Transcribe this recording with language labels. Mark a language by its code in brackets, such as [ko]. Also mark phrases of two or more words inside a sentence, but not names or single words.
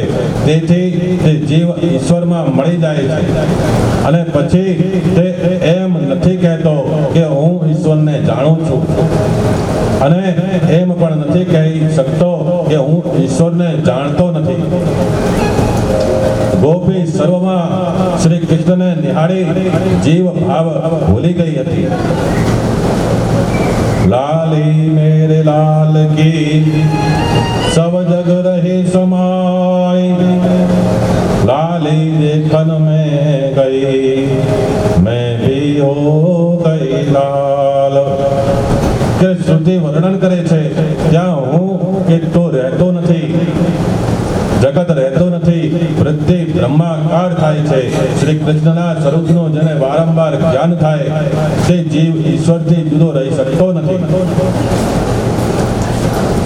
[gu] તેથી તે જીવ ઈશ્વરમાં મળી જાય છે અને પછી તે એમ નથી કહેતો કે હું ઈશ્વરને જાણું છું, અને એમ પણ નથી કહી શકતો કે હું ઈશ્વરને જાણતો નથી. ગોપી સર્વમાં શ્રી કૃષ્ણને નિહાળી જીવ ભાવ ભૂલી ગઈ હતી. [hi] लाली मेरे लाल की सब जग रही समाई, लाली देखन में गई मैं भी हो गई लाल. [gu] કે શ્રુતિ વર્ણન કરે છે ત્યાં હું કે તો રહેતો નથી, જગત રહેતો નથી. વૃદ્ધિ બ્રહ્માકાર થાય છે. શ્રી કૃષ્ણના સ્વરૂપનું જેને વારંવાર જ્ઞાન થાય તે જીવ ઈશ્વરથી જુદો રહી શકતો નથી.